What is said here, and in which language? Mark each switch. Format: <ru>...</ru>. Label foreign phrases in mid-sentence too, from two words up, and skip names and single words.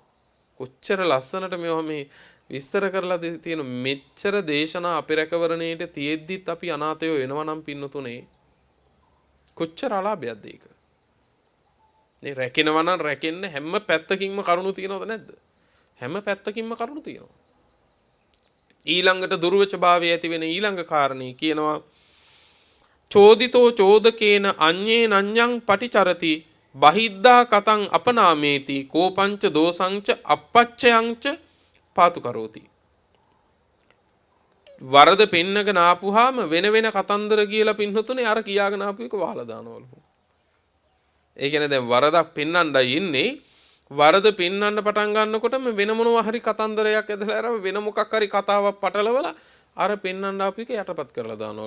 <si>කොච්චර ලස්සනට මේවා මේ විස්තර කරලා තියෙන මෙච්චර දේශනා අපේ රැකවරණයේට තියෙද්දිත් අපි අනාථයෝ වෙනවා නම් පින්නතුනේ කොච්චර අලාභයක්ද ඒක. මේ රැකෙනවා නම් රැකෙන්න හැම පැත්තකින්ම කරුණු තියෙනවද නැද්ද? හැම පැත්තකින්ම කරුණු තියෙනවා. ඊළඟට දුර්වච භාවය ඇති වෙන ඊළඟ කාරණේ කියනවා</si> <pi>චෝදිතෝ චෝදකේන අඤ්ඤේ නඤ්ඤං පටිචරති බහිද්දා කතං අපනාමේති කෝපංච දෝසංච අපච්චයංච පාතු කරෝති.</pi> <si>වරද පෙන්නගෙන ආපුවාම වෙන වෙන කතන්දර කියලා පින්නතුනේ අර කියාගෙන ආපු එක වහලා දානවලු. ඒ කියන්නේ දැන් වරදක් පෙන්වන්නයි ඉන්නේ. වරද පෙන්වන්න පටන් ගන්නකොටම වෙන මොනවා හරි කතන්දරයක් ඇදලා අරම වෙන මොකක් හරි කතාවක් පටලවලා අර පෙන්වන්න ආපු එක යටපත් කරලා දානවලු.</si>